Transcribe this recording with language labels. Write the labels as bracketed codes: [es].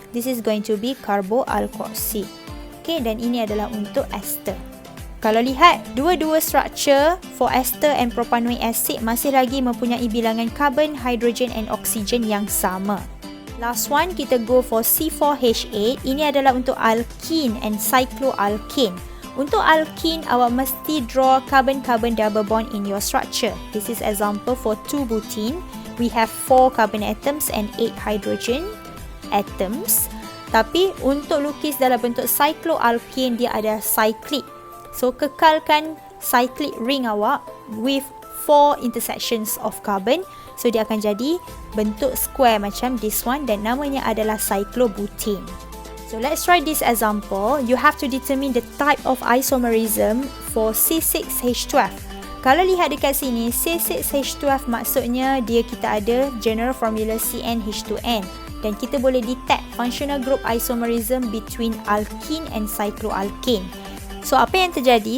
[en] This is going to be carboalkoxy. [ms] Okay, dan ini adalah untuk ester. Kalau lihat, dua-dua structure [en] for ester and propanoic acid [ms] masih lagi mempunyai bilangan carbon, hydrogen and oxygen yang sama. Last one, kita go for C4H8. Ini adalah untuk alkene and cycloalkane. Untuk alkene, awak mesti [en] draw carbon-carbon double bond in your structure. This is example for 2-butene. We have 4 carbon atoms and 8 hydrogen atoms. [ms] Tapi untuk lukis dalam bentuk cycloalkane, dia ada cyclic. So, kekalkan cyclic ring awak [en] with 4 intersections of carbon. [ms] So, dia akan jadi bentuk square [en] macam this one [ms] dan namanya adalah cyclobutane. [en] So, let's try this example. You have to determine the type of isomerism for C6H12. [ms] Kalau lihat dekat sini, C6H12 maksudnya kita ada general formula CnH2n dan kita boleh detect [en] functional group isomerism between alkene and cycloalkane. [ms] So, apa yang terjadi?